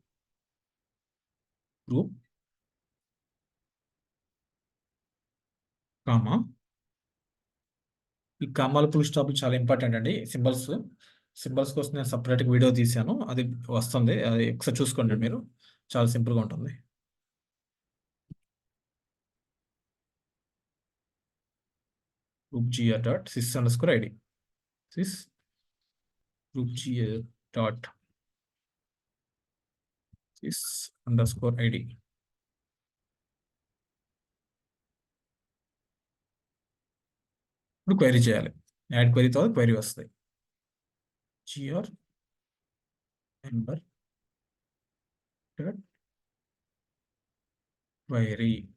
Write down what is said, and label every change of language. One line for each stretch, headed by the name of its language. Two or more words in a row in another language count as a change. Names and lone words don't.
English: group comma,
Telugu: ఈ కామాలు
English: full stops
Telugu: చాలా ఇంపార్టెంట్ అండి. సింబల్స్ కోసం నేను సపరేట్ వీడియో తీశాను, అది వస్తుంది, అది ఒకసారి చూసుకోండి మీరు, చాలా సింపుల్గా ఉంటుంది.
English: group GR dot sys_id sys group GR dot sys_id.
Telugu: ఇప్పుడు క్వైరీ చేయాలి.
English: add query
Telugu: తర్వాత క్వైరీ వస్తాయి.
English: GR member dot query.